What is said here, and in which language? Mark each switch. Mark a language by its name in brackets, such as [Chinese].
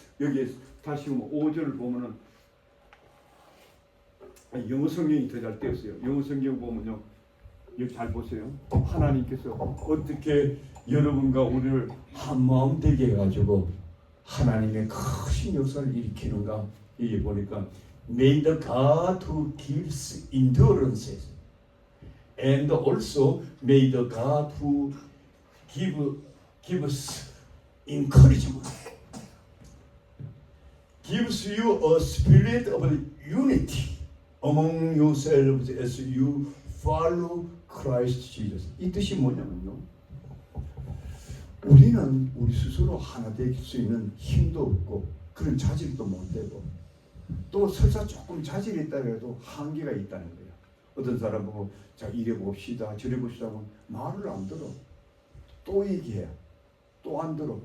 [Korean] 여기에 다시 5절을 보면은 영어 성경이 더 잘 떼었어요. 영어 성경 보면요, 여기 잘 보세요. 하나님께서 어떻게 여러분과 우리를 한 마음 되게 해가지고 하나님의 크신 역사를 일으키는가. 여기 보니까 [English] May the God who gives endurances and also may the God who gives encouragement gives you a spirit of unity among yourselves as you follow Christ Jesus. [Korean] 이 뜻이 뭐냐면요, 우리는 우리 스스로 하나 될 수 있는 힘도 없고 그런 자질도 못 되고 또 설사 조금 자질이 있다 해도 한계가 있다는 거예요. 어떤 사람 보고 자 이래 봅시다 저래 봅시다 하면 말을 안 들어. 또 얘기해. 또 안 들어.